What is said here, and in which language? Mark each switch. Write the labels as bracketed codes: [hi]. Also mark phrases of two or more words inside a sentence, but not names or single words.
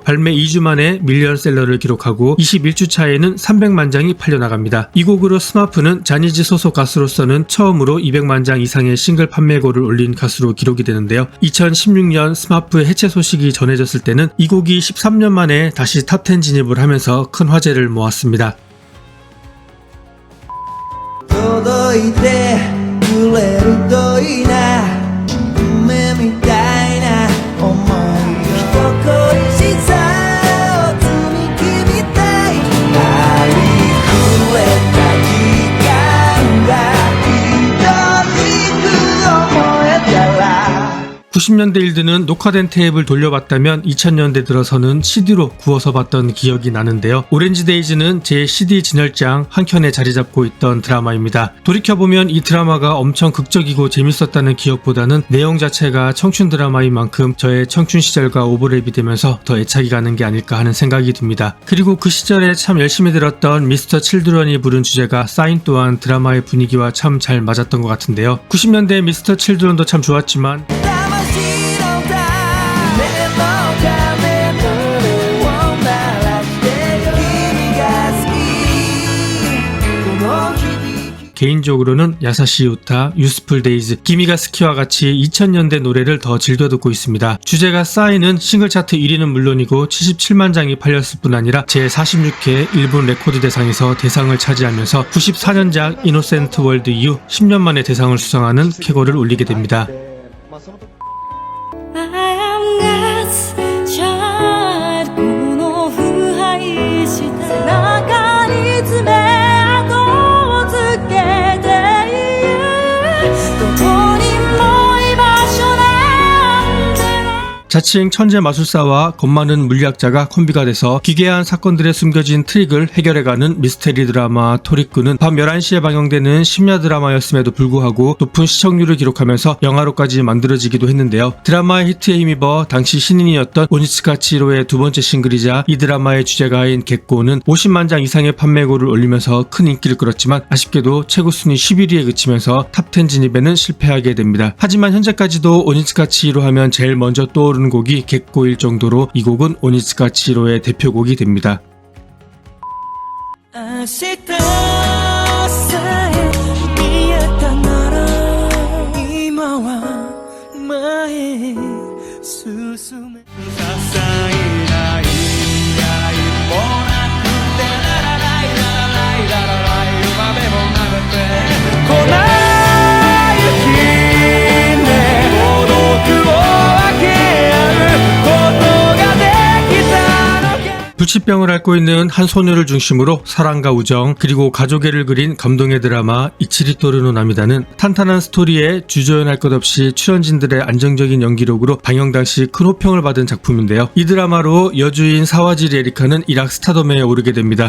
[ko] 발매 2주 만에 밀리언셀러를 기록하고 21주 차에는 300만 장이 팔려나갑니다. 이 곡으로 스마프는 자니즈 소속 가수로서는 처음으로 200만 장 이상의 싱글 판매고를 올린 가수로 기록이 되는데요. 2016년 스마프의 해체 소식이 전해졌을 때는 이 곡이 13년 만에 다시 탑10 진입을 하면서 큰 화제를 모았습니다. [ja] 届いてくれるといいな夢みたいな思い人恋しさを積み木みたいありふれた時間が愛しく思えたら [ko] 90년대 일드는 녹화된 테이프를 돌려봤다면 2000년대 들어서는 CD로 구워서 봤던 기억이 나는데요. 오렌지 데이즈는 제 CD 진열장 한켠에 자리 잡고 있던 드라마입니다. 돌이켜보면 이 드라마가 엄청 극적이고 재밌었다는 기억보다는 내용 자체가 청춘 드라마인 만큼 저의 청춘 시절과 오버랩이 되면서 더 애착이 가는 게 아닐까 하는 생각이 듭니다. 그리고 그 시절에 참 열심히 들었던 미스터 칠드런이 부른 주제가 사인 또한 드라마의 분위기와 참 잘 맞았던 것 같은데요. 90년대 미스터 칠드런도 참 좋았지만 [ja] 魂の種の鐘の音を鳴らして君が好きこの響き [ko] 개인적으로는 야사시 우타, 유스풀 데이즈, 기미가 스키와 같이 2000년대 노래를 더 즐겨 듣고 있습니다. 주제가 싸이는 싱글 차트 1위는 물론이고 77만 장이 팔렸을 뿐 아니라 제46회 일본 레코드 대상에서 대상을 차지하면서 94년작 이노센트 월드 이후 10년 만에 대상을 수상하는 쾌거를 올리게 됩니다. [en] I am God's child [ja] この腐敗した背中に爪痕をつけているどこにも居場所なんてない [ko] 자칭 천재 마술사와 겁많은 물리학자가 콤비가 돼서 기괴한 사건들에 숨겨진 트릭을 해결해가는 미스테리 드라마 토리꾸는 밤 11시에 방영되는 심야 드라마였음에도 불구하고 높은 시청률을 기록하면서 영화로까지 만들어지기도 했는데요. 드라마의 히트에 힘입어 당시 신인이었던 오니츠카 치히로의 두 번째 싱글이자 이 드라마의 주제가인 겟고는 50만 장 이상의 판매고를 올리면서 큰 인기를 끌었지만 아쉽게도 최고 순위 11위에 그치면서 탑10 진입에는 실패하게 됩니다. 하지만 현재까지도 오니츠카 치히로 하면 제일 먼저 떠오르는 곡이 겟고일 정도로 이 곡은 오니츠카 치히로의 대표곡이 됩니다. [ja] 明日さえ見えたなら今は前へ進め些細な言い合いもなくてララライララライララライ豆もなめて粉雪ね孤独を分け合うことができたのか [ko] 불치병을 앓고 있는 한 소녀를 중심으로 사랑과 우정 그리고 가족애를 그린 감동의 드라마 이치리토르노 나미다는 탄탄한 스토리에 주저연할 것 없이 출연진들의 안정적인 연기력으로 방영 당시 큰 호평을 받은 작품인데요. 이 드라마로 여주인 사와지리 에리카는 일학 스타덤에 오르게 됩니다.